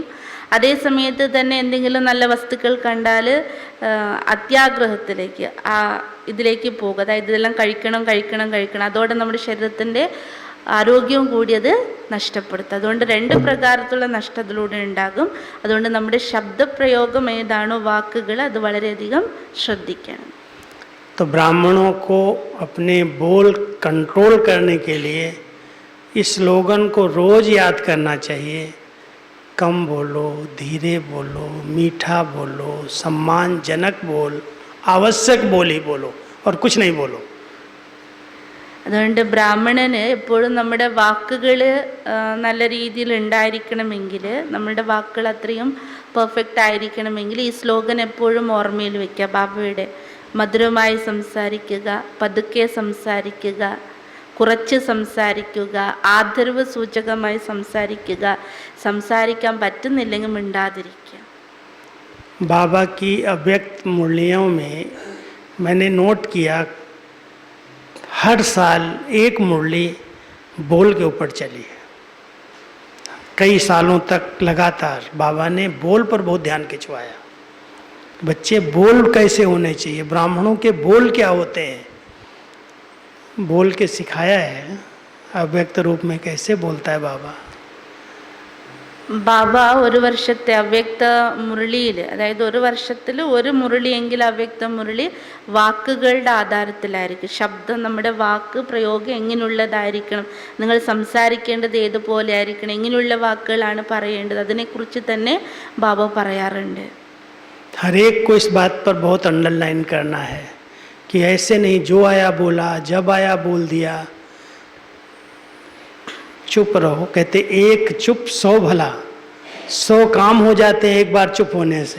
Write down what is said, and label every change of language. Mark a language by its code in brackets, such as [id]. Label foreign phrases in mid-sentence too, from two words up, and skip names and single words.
[ml] അതേ സമയത്ത് തന്നെ എന്തെങ്കിലും നല്ല വസ്തുക്കൾ കണ്ടാൽ അത്യാഗ്രഹത്തിലേക്ക് ഇതിലേക്ക് പോകുക, അതായത് ഇതെല്ലാം കഴിക്കണം. അതോടെ നമ്മുടെ ശരീരത്തിൻ്റെ ആരോഗ്യവും കൂടി അത് നഷ്ടപ്പെടുത്തും. അതുകൊണ്ട് 2 പ്രകാരത്തിലുള്ള നഷ്ടത്തിലൂടെ ഉണ്ടാകും. അതുകൊണ്ട് നമ്മുടെ ശബ്ദപ്രയോഗം ഏതാണോ വാക്കുകൾ അത് വളരെയധികം ശ്രദ്ധിക്കണം. [hi] तो ब्राह्मणों को अपने बोल कंट्रोल करने के लिए इस स्लोगन को रोज़ याद करना चाहिए. कम बोलो, धीरे बोलो, मीठा बोलो, सम्मानजनक बोल, आवश्यक बोल ही बोलो और कुछ नहीं बोलो. [ml] അതുകൊണ്ട് ബ്രാഹ്മണന് എപ്പോഴും നമ്മുടെ വാക്കുകൾ നല്ല രീതിയിൽ ഉണ്ടായിരിക്കണമെങ്കിൽ, നമ്മളുടെ വാക്കുകൾ അത്രയും പെർഫെക്റ്റ് ആയിരിക്കണമെങ്കിൽ ഈ സ്ലോഗൻ എപ്പോഴും ഓർമ്മയിൽ വയ്ക്കുക. ബാബയുടെ മധുരമായി സംസാരിക്കുക, പതുക്കെ സംസാരിക്കുക, കുറച്ച് സംസാരിക്കുക, ആദരവ് സൂചകമായി സംസാരിക്കുക, സംസാരിക്കാൻ പറ്റുന്നില്ലെങ്കിൽ മിണ്ടാതിരിക്കുക. [hi] बाबा की अव्यक्त मूल्यों में मैंने नोट किया हर साल एक मुरली बोल के ऊपर चली है। कई सालों तक लगातार बाबा ने बोल पर बहुत ध्यान खिंचवाया। बच्चे बोल कैसे होने चाहिए, ब्राह्मणों के बोल क्या होते हैं, बोल के सिखाया है। अव्यक्त रूप में कैसे बोलता है बाबा। [ml] ബാബ ഒരു വർഷത്തെ അവ്യക്ത മുരളിയിൽ, അതായത് ഒരു വർഷത്തിൽ ഒരു മുരളിയെങ്കിൽ അവ്യക്ത മുരളി വാക്കുകളുടെ ആധാരത്തിലായിരിക്കും. ശബ്ദം, നമ്മുടെ വാക്ക് പ്രയോഗം എങ്ങനെയുള്ളതായിരിക്കണം, നിങ്ങൾ സംസാരിക്കേണ്ടത് ഏതുപോലെ ആയിരിക്കണം, എങ്ങനെയുള്ള വാക്കുകളാണ് പറയേണ്ടത്, അതിനെക്കുറിച്ച് തന്നെ ബാബ പറയാറുണ്ട്. [hi] हर एक को इस बात पर बहुत अंडरलाइन करना है कि ऐसे नहीं जो आया बोला, जब आया बोल दिया, चुप रहो। कहते एक चुप 100 भला, 100 काम हो जाते हैं एक बार चुप होने से।